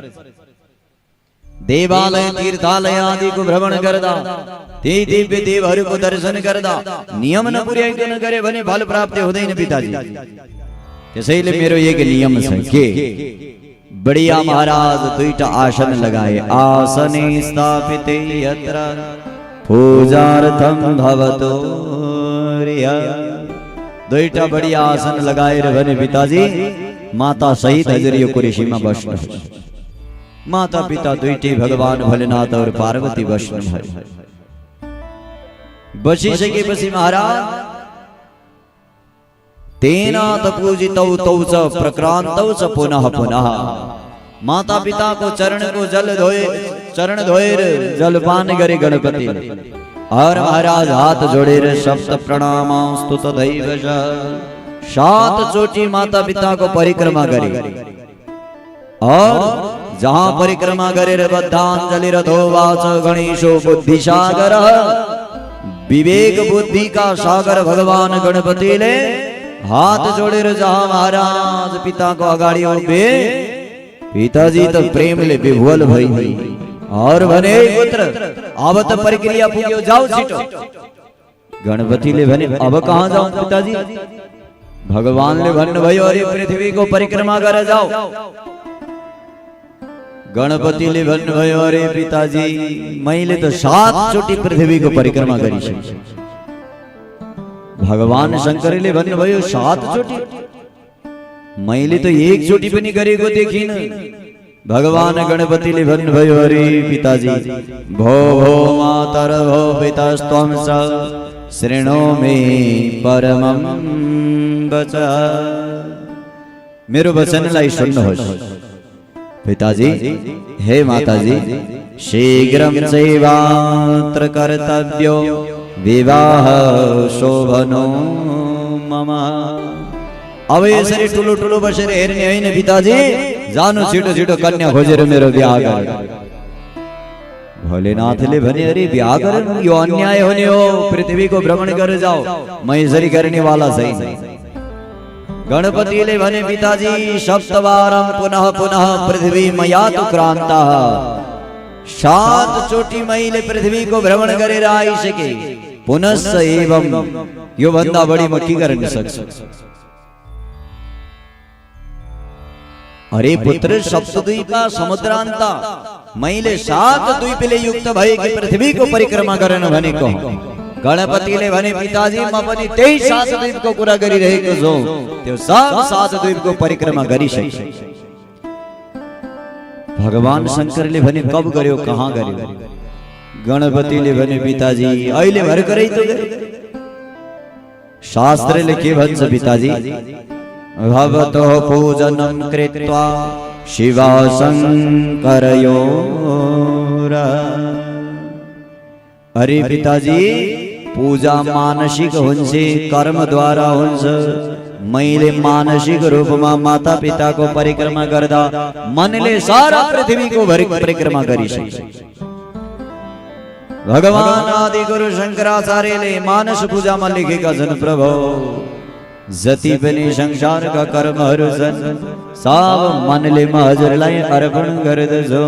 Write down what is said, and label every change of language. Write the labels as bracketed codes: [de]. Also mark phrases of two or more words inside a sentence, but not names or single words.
[ne] देवालय तीर्थालय आदिको भ्रमण गर्दा, ती दिव्य देवहरूको दर्शन गर्दा नियम नपुर्याइकन गरे भने फल प्राप्ति हुँदैन पिताजी। त्यसैले मेरो एक नियम छ के बढिया महाराज दुईटा आसन लगाए। [sa] आसने स्थापिते यत्र पूजार्थम भवतो रिया। [ne] दुईटा बढिया आसन लगाएर भने पिताजी माता सहित हजुर यो कुर्सीमा बस्नुहोस्। माता पिता दुईटै भगवान भोलेनाथ और पार्वती बस्नुभयो। बसिसकेपछि महाराज [sa] तेनाथ पूजितौ तौ च प्रक्रान्तौ च पुनः पुनः। [ne] माता पिता को चरण धोएर जलपान गरे गणपति। और महाराज हाथ जोड़ेर [sa] सप्त प्रणामास्तु तथैव च। [ne] 7 चोटी माता पिता को परिक्रमा करे। और जहां परिक्रमा गरेर [sa] बद्धांजलि रथोवाच गणेशो बुद्धिसागर। [ne] विवेक बुद्धि का सागर भगवान गणपतिले हाथ जोड़ेर जहां महाराज पिता को अगाडि उभे, पिताजी तो प्रेमले विह्वल भई और भने, पुत्र अब त प्रक्रिया पुग्यो, जाऊ छिटो। गणपतिले भने, अब कहाँ जाऊं पिताजी? भगवानले भन्नुभयो, अरे पृथ्वी को परिक्रमा गरेर जाऊ। गणपतिले भन्नुभयो, अरे पिताजी मैले त 7 चोटी पृथ्वी को परिक्रमा गरिसके। भगवान शंकरले भन्नुभयो, 7 चोटी? मैले त 1 चोटी पनि गरेको देखिन। भगवान गणपतिले भन्नुभयो, अरे पिताजी [sa] भो भो मातर भो पितास्त्वं च शृणो मे परमं वचः। [ne] मेरो वचनलाई सुन्नुहोस् पिताजी। [sa] हे माताजी, शीघ्रं चैवात्र कर्तव्यो विवाह शोभनो मम। [ne] अब यसरी ठुलो ठुलो बसेर हेर्ने होइन पिताजी, जानु छिटो छिटो कन्या खोजेर मेरो बिहा गर। भोलेनाथले भने, अरे बिहा गर्न यो अन्याय हुने हो, पृथ्वी को भ्रमण गरेर जाओ, म यसरी गर्ने वाला छैन। गणपतिले भने, पिताजी [sa] सप्तवारं पुनः पुनः पृथ्वी मया तु क्रान्तः। [ne] 7 चोटी मैले पृथ्वी को भ्रमण गरेर आइसके, [sa] पुनश्च एवं [ne] यो भन्दा बढी म के गर्न सक्छु? अरे पुत्र, [sa] सप्तद्वीपा समुद्रान्त [ne] मैले 7 द्वीपले युक्त भएकी पृथ्वी को परिक्रमा गर्न भनेको। गणपतिले भने, पिताजी म पनि त्यही 7 द्वीप को कुरा गरिरहेको छु। त्यो 7 द्वीप को परिक्रमा गरिसके। भगवान शंकरले भने, कब गर्यो, कहाँ गर्यो? गणपतिले भने पिताजी अहिले भर्खरै त शास्त्रले के भन्छ पिताजी [sa] भवतो पूजनं कृत्वा शिवा शंकरयोर। [ne] अरे पिताजी पूजा मानसिक हुन्छ कर्म द्वारा हुन्छ। मैले मानसिक रूपमा माता पिताको परिक्रमा गर्दा मनले सारा पृथ्वीको परिक्रमा गरिसके। भगवान आदि गुरु शंकराचार्यले मानस पूजामा लेखेका छन् प्रभु जति पनि संसारका कर्महरू छन् सब मनले म हजुरलाई अर्पण गर्दछु।